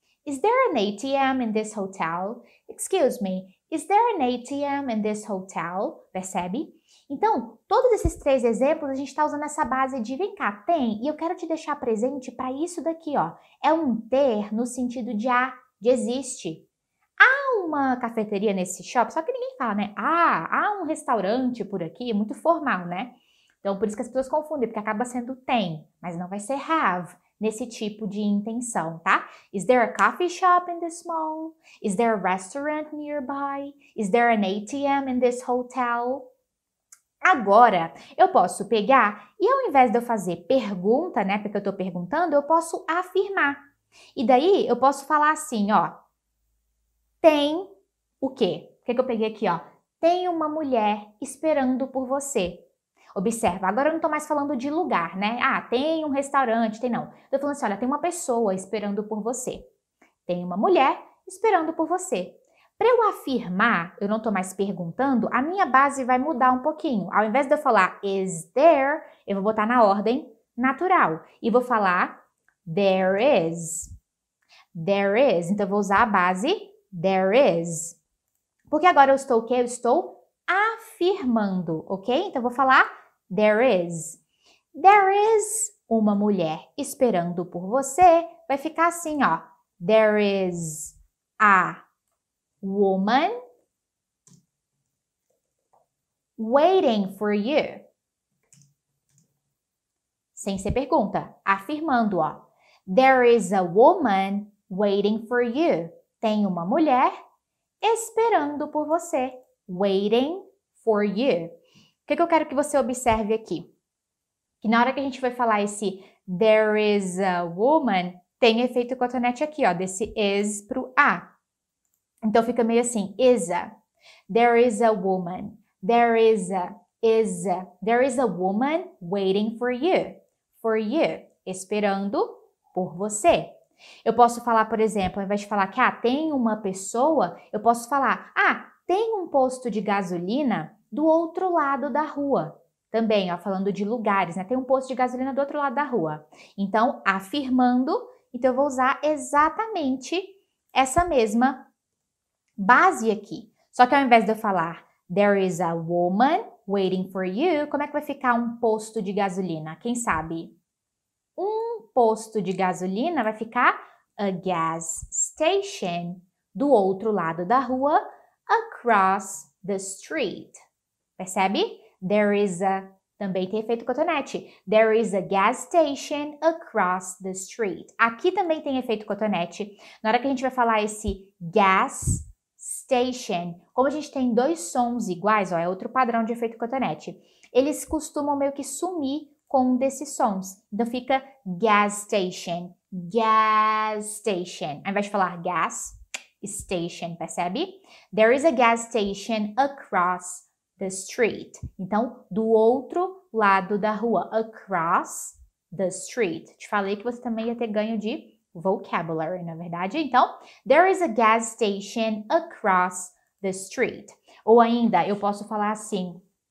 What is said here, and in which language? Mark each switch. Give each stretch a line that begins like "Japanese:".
English: Is there an ATM in this hotel? Excuse me, is there an ATM in this hotel?
Portuguese: Percebe? Então, todos esses 3 exemplos, a gente está usando essa base de vem cá, tem, e eu quero te deixar presente para isso daqui, ó. É um ter no sentido de de existe. Há uma cafeteria nesse shopping, só que ninguém fala, né? Há um restaurante por aqui, muito formal, né? Então, por isso que as pessoas confundem, porque acaba sendo tem, mas não vai ser have nesse tipo de intenção, tá?
English: Is there a coffee shop in this mall? Is there a restaurant nearby? Is there an ATM in this hotel?
Portuguese: Agora, eu posso pegar e ao invés de eu fazer pergunta, né, porque eu tô perguntando, eu posso afirmar. E daí, eu posso falar assim, ó, tem o quê? O que eu peguei aqui, ó? Tem uma mulher esperando por você. Observa, agora eu não tô mais falando de lugar, né? Ah, tem um restaurante, tem não. Eu tô falando assim, olha, tem uma pessoa esperando por você. Tem uma mulher esperando por você. Para eu afirmar, eu não tô mais perguntando, a minha base vai mudar um pouquinho. Ao invés de eu falar is there, eu vou botar na ordem natural.
English: E vou falar there is. There is.
Portuguese: Então eu vou usar a base there is. Porque agora eu estou o quê? Eu estou afirmando, ok? Então eu vou falar
English: there is. There is
Portuguese: uma mulher esperando por você. Vai ficar assim, ó.
English: There is a woman waiting for you.
Portuguese: Sem ser pergunta, afirmando, ó.
English: There is a woman waiting for you.
Portuguese: Tem uma mulher esperando por você. Waiting for you. O que eu quero que você observe aqui? Que na hora que a gente vai falar esse
English: there is a woman,
Portuguese: tem efeito cotonete aqui, ó, desse is pro a. Então fica meio assim, is a.
English: There is a woman. There is a. There is a woman waiting for you. For you.
Portuguese: Esperando por você. Eu posso falar, por exemplo, ao invés de falar que tem uma pessoa, eu posso falar, tem um posto de gasolina do outro lado da rua. Também, ó, falando de lugares, né? Tem um posto de gasolina do outro lado da rua. Então, afirmando, então eu vou usar exatamente essa mesma base aqui. Só que ao invés de eu falar
English: there is a woman waiting for you,
Portuguese: como é que vai ficar um posto de gasolina? Quem sabe? Um posto de gasolina vai ficar
English: a gas station
Portuguese: do outro lado da rua,
English: across the street.
Portuguese: Percebe?
English: There is a,
Portuguese: também tem efeito cotonete.
English: There is a gas station across the street.
Portuguese: Aqui também tem efeito cotonete. Na hora que a gente vai falar esse gas station, como a gente tem 2 sons iguais, ó, é outro padrão de efeito cotonete. Eles costumam meio que sumir com um desses sons. Então fica gas station, gas station. Ao invés de falar gas station, percebe?
English: There is a gas station across the street.
Portuguese: Então, do outro lado da rua,
English: across the street.
Portuguese: Te falei que você também ia ter ganho de vocabulary, na verdade. Então,
English: there is a gas station across the street.
Portuguese: Ou ainda, eu posso falar assim,